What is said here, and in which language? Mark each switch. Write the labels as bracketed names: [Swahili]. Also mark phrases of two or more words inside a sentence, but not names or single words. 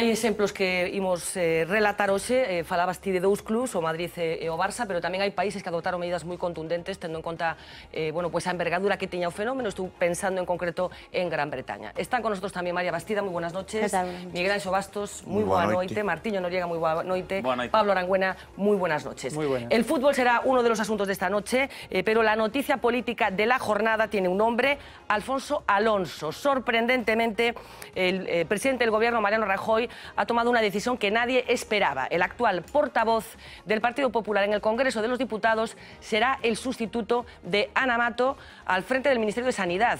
[Galician] Hai exemplos que imos relatar hoxe, falabas ti de dous clubs, o Madrid e o Barça, pero tamén hai países que adoptaron medidas moi contundentes, tendo en conta a envergadura que tiña o fenómeno. Estou pensando en concreto en Gran Bretaña. [Spanish] Están con nosotros [Galician] tamén María Bastida, moi [Spanish] buenas noches. [Galician] Miguel Anxo Bastos, moi boa noite. Martiño Noriega, moi boa noite. Pablo Arangüena, [Spanish] moi buenas noches. El fútbol será uno de los asuntos de esta noche, pero la noticia política de la jornada tiene un nombre: Alfonso Alonso. Sorprendentemente, el presidente del gobierno, Mariano Rajoy, ha tomado una decisión que nadie esperaba. El actual portavoz del Partido Popular en el Congreso de los Diputados será el sustituto de Ana Mato al frente del Ministerio de Sanidad.